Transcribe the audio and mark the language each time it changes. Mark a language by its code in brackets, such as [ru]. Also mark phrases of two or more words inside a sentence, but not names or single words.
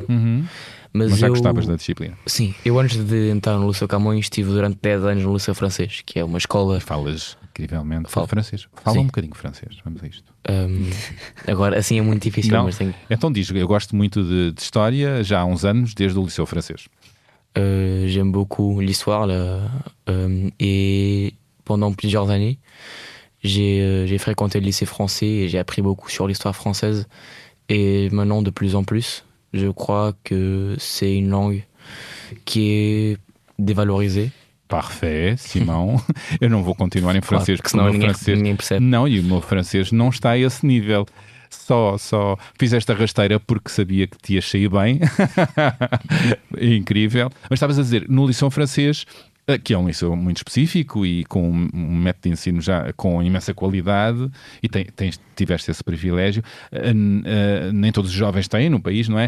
[pt] Mas já gostavas da disciplina? Sim, eu antes de entrar no Liceu Camões estive durante 10 anos no Liceu Francês, que é uma escola. Falas incrivelmente Falo. francês. Fala Sim. um bocadinho francês, vamos a isto. Agora, assim é muito difícil, Não. mas tenho. Então diz, eu gosto muito de história já há uns anos, desde o Liceu Francês. [fr] J'aime beaucoup l'histoire là, et pendant plusieurs années j'ai fréquenté le lycée français et j'ai appris beaucoup sur l'histoire française, et maintenant de plus en plus je crois que c'est une langue qui est dévalorisée. Parfait, Simão. [pt] Eu não vou continuar em francês, porque senão o meu ninguém percebe. Não, e o meu francês não está a esse nível. Só fiz esta rasteira porque sabia que te ia sair bem. Incrível. Mas estavas a dizer, no Liceu Francês, que é um liceu muito específico e com um método de ensino já com imensa qualidade, e tiveste esse privilégio, nem todos os jovens têm no país, não é?